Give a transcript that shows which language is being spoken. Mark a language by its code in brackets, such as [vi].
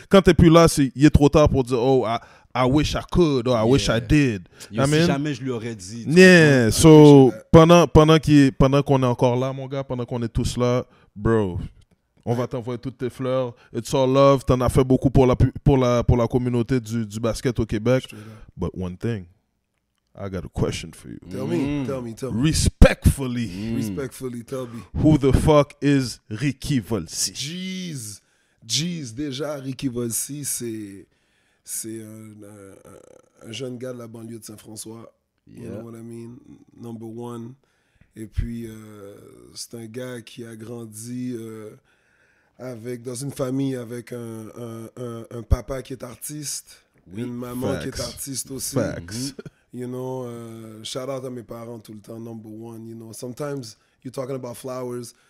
[fr] quand t'es plus là, il est trop tard pour dire, [en] oh, I wish I [fr] could, or I wish I [en] Yeah. did. [fr] Yo, si jamais je lui aurais dit. tu [en] Yeah, [fr] comprends? so pendant qu'on est encore là, mon gars, pendant qu'on est tous là, bro, on va t'envoyer toutes tes fleurs. [en] It's all love. [fr] T'en as fait beaucoup pour la communauté du basket au Québec. [en] Straight up. But one thing, I got a question for you. Tell me. Respectfully, Respectfully, tell me. who the fuck is Ricky Volsi? [fr] Jeez, déjà, Ricky Volsi, c'est un jeune gars de la banlieue de Saint-François. [en] You Yeah. know what I mean? Number one. [fr] Et puis, c'est un gars qui a grandi dans une famille avec un papa qui est artiste, une maman qui est [en] Facts. [fr] artiste aussi. [en] Facts. You know, shout out [fr] à mes parents tout le temps, [en] number one. You know, sometimes you're talking about flowers.